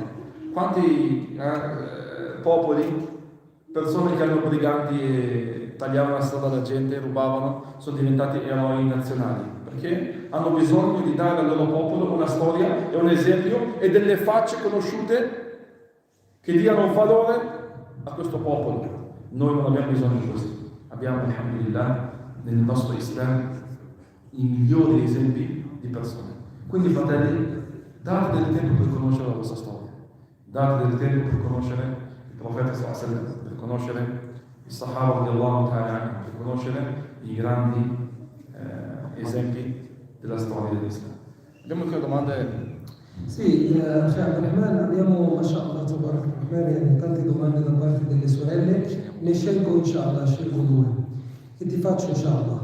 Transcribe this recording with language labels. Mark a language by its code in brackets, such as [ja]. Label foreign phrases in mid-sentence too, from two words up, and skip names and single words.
[it] Quanti popoli, persone che erano briganti e tagliavano la strada alla gente, rubavano, sono diventati eroi nazionali, perché hanno bisogno di dare al loro popolo una storia e un esempio e delle facce conosciute che diano valore a questo popolo. Noi non abbiamo bisogno di questo. Abbiamo, alhamdulillah, nel nostro Islam i migliori esempi di persone. Quindi, fratelli, date del tempo per conoscere la vostra storia, date del tempo per conoscere il profeta [ar] صلى الله عليه وسلم, [it] per conoscere i Sahaba [ar] رضي الله تعالى, [it] per conoscere i grandi esempi della storia dell'Islam. Abbiamo anche domande? Sì, Abdurrahman, abbiamo, mashallah, tante domande da parte delle sorelle, ne scelgo due e ti faccio inshallah.